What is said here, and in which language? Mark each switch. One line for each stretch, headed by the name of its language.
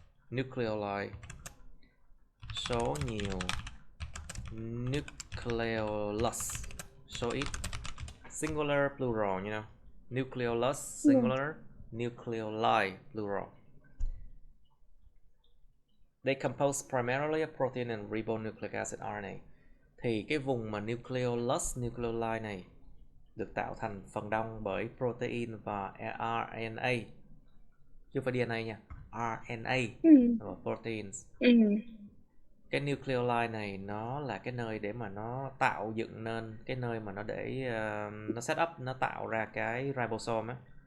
Vietnamese: Nucleoli số nhiều, nucleolus số ít.
English: Singular, plural, you know. Nucleolus singular, nucleoli plural. They compose primarily of protein and ribonucleic acid (RNA).
Vietnamese: Thì cái vùng mà nucleolus, nucleoli này được tạo thành phần đông bởi protein và RNA, chứ không phải DNA nha, RNA và proteins. Cái nucleoli này nó là cái nơi để mà nó tạo dựng nên, cái nơi mà nó để nó set up, nó tạo ra cái ribosome á.